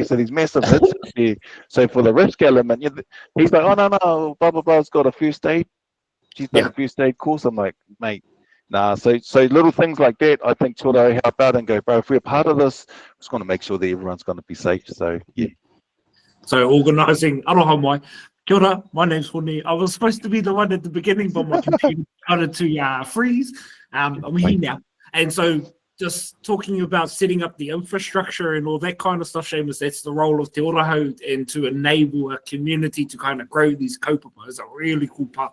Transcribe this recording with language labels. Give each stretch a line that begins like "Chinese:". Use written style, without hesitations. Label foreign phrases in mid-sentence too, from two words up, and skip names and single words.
English: So these massive hits there. So for the risk element, he's like, oh no, blah blah blah's got a first aid. She's done a first aid course. I'm like, mate. Nah, so little things like that, I think Te Ora Hou help out and go, bro, if we're part of this, we're just going to make sure that everyone's going to be safe. So, yeah. So organising,
Māori: aroha mai, Kia ora,
English: my name's Poneke. I was supposed to be the one at the beginning, but my computer started to freeze. I'm here now. And so just talking about setting up the infrastructure and all that kind of stuff, Seumas, that's the role of Te Ora Hou, and to enable a community to kind of grow these kaupapa is a really cool part.